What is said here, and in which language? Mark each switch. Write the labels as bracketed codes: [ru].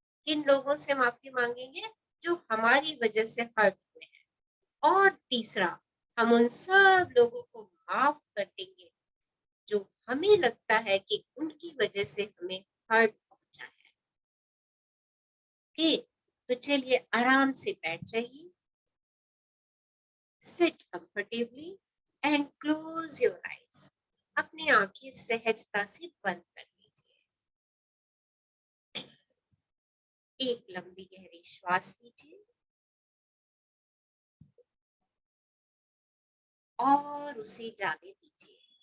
[hi] किन लोगों से माफी मांगेंगे? जो हमारी वजह से हर्ट हुए हैं। और तीसरा, हम उन सब लोगों को माफ कर देंगे जो हमें लगता है कि उनकी वजह से हमें हर्ट पहुंचा है। ओके, तो चलिए आराम से बैठ जाइए, [en] Sit comfortably and close your eyes. [hi] अपनी आंखें सहजता से बंद कर लीजिए। एक लंबी गहरी श्वास लीजिए और उसे जाने दीजिए।